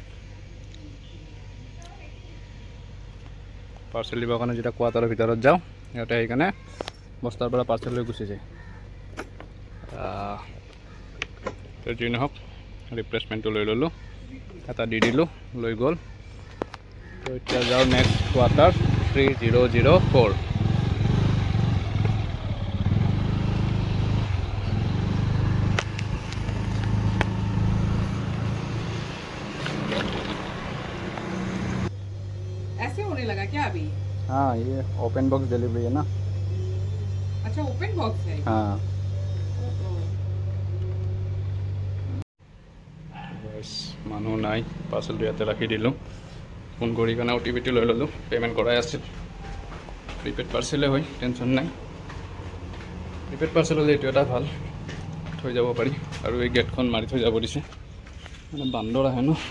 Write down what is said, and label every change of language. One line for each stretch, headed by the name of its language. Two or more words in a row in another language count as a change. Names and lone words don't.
Assamese: পাৰ্চেল দিবৰ কাৰণে যেতিয়া কোৱাৰ্টাৰৰ ভিতৰত যাওঁ সিহঁতে সেইকাৰণে বস্তাৰ পৰা পাৰ্চেল লৈ গুচি যায় যি নহওক ৰিপ্লেচমেণ্টটো লৈ ল'লোঁ এটা দি দিলোঁ লৈ গ'ল তো এতিয়া যাওঁ
English: next quarter
Assamese: 3004
Hindi: ऐसे होने लगा क्या अभी हाँ ये
English: open box delivery
Hindi: है ना अच्छा
English: open box
Hindi: है
Assamese: हाँ মানুহ নাই পাৰ্চেলটো ইয়াতে ৰাখি দিলোঁ ফোন কৰি কাৰণে OTP লৈ ল'লোঁ পে'মেণ্ট কৰাই আছিল প্ৰিপেড পাৰ্চেলে হয় টেনশ্যন নাই
English: prepaid parcel
Assamese: হ'লে এইটো এটা ভাল থৈ যাব পাৰি আৰু এই গেটখন মাৰি থৈ যাব দিছে মানে বান্দৰ আহে ন